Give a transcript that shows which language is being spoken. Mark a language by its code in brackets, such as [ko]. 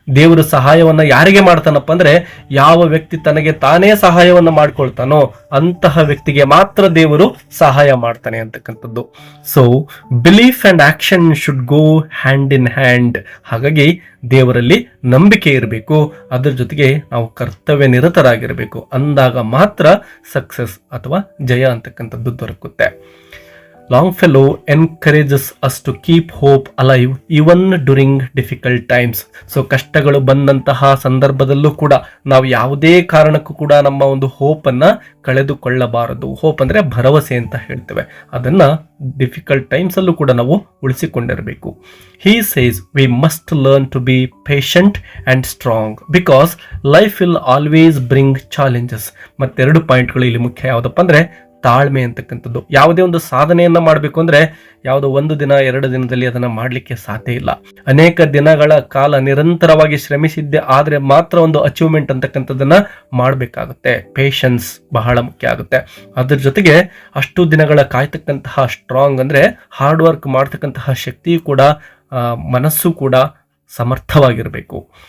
[kn] ದೇವರ ಸಹಾಯವನ್ನ ಯಾರಿಗೆ ಮಾಡ್ತಾನಪ್ಪ ಅಂದ್ರೆ, ಯಾವ ವ್ಯಕ್ತಿ ತನಗೆ ತಾನೇ ಸಹಾಯವನ್ನ ಮಾಡ್ಕೊಳ್ತಾನೋ ಅಂತಹ ವ್ಯಕ್ತಿಗೆ ಮಾತ್ರ ದೇವರು ಸಹಾಯ ಮಾಡ್ತಾನೆ ಅಂತಕ್ಕಂಥದ್ದು. [en] So belief and action should go hand in hand. [kn] ಹಾಗಾಗಿ ದೇವರಲ್ಲಿ ನಂಬಿಕೆ ಇರಬೇಕು, ಅದರ ಜೊತೆಗೆ ನಾವು ಕರ್ತವ್ಯ ನಿರತರಾಗಿರಬೇಕು. ಅಂದಾಗ ಮಾತ್ರ ಸಕ್ಸಸ್ ಅಥವಾ ಜಯ ಅಂತಕ್ಕಂಥದ್ದು ದೊರಕುತ್ತೆ. [en] Longfellow encourages us to keep hope alive even during difficult times. [kn] So ಕಷ್ಟಗಳು ಬಂದಂತಹ ಸಂದರ್ಭದಲ್ಲೂ ಕೂಡ ನಾವು ಯಾವುದೇ ಕಾರಣಕ್ಕೂ ಕೂಡ ನಮ್ಮ ಒಂದು ಹೋಪ್ ಅನ್ನ ಕಳೆದುಕೊಳ್ಳಬಾರದು. ಹೋಪ್ ಅಂದ್ರೆ ಭರವಸೆ ಅಂತ ಹೇಳ್ತೇವೆ. ಅದನ್ನ ಡಿಫಿಕಲ್ಟ್ ಟೈಮ್ಸ್ ಅಲ್ಲೂ ಕೂಡ ನಾವು ಉಳಿಸಿಕೊಂಡಿರಬೇಕು. [en] He says we must learn to be patient and strong because life will always bring challenges. [kn] ಮತ್ತೆರಡು ಪಾಯಿಂಟ್ಗಳು ಇಲ್ಲಿ ಮುಖ್ಯ. ಯಾವುದಪ್ಪ ಅಂದ್ರೆ ತಾಳ್ಮೆ ಅಂತಕ್ಕಂಥದ್ದು. ಯಾವುದೇ ಒಂದು ಸಾಧನೆಯನ್ನ ಮಾಡಬೇಕು ಅಂದ್ರೆ ಯಾವುದೋ ಒಂದು ದಿನ ಎರಡು ದಿನದಲ್ಲಿ ಅದನ್ನ ಮಾಡ್ಲಿಕ್ಕೆ ಸಾಧ್ಯ ಇಲ್ಲ. ಅನೇಕ ದಿನಗಳ ಕಾಲ ನಿರಂತರವಾಗಿ ಶ್ರಮಿಸಿದ್ದೆ ಆದ್ರೆ ಮಾತ್ರ ಒಂದು ಅಚೀವ್ಮೆಂಟ್ ಅಂತಕ್ಕಂಥದ್ದನ್ನ ಮಾಡಬೇಕಾಗುತ್ತೆ. ಪೇಷನ್ಸ್ ಬಹಳ ಮುಖ್ಯ ಆಗುತ್ತೆ. ಅದ್ರ ಜೊತೆಗೆ ಅಷ್ಟು ದಿನಗಳ ಕಾಯ್ತಕ್ಕಂತಹ ಸ್ಟ್ರಾಂಗ್ ಅಂದ್ರೆ ಹಾರ್ಡ್ ವರ್ಕ್ ಮಾಡ್ತಕ್ಕಂತಹ ಶಕ್ತಿಯು ಕೂಡ ಮನಸ್ಸು ಕೂಡ ಸಮರ್ಥವಾಗಿರಬೇಕು.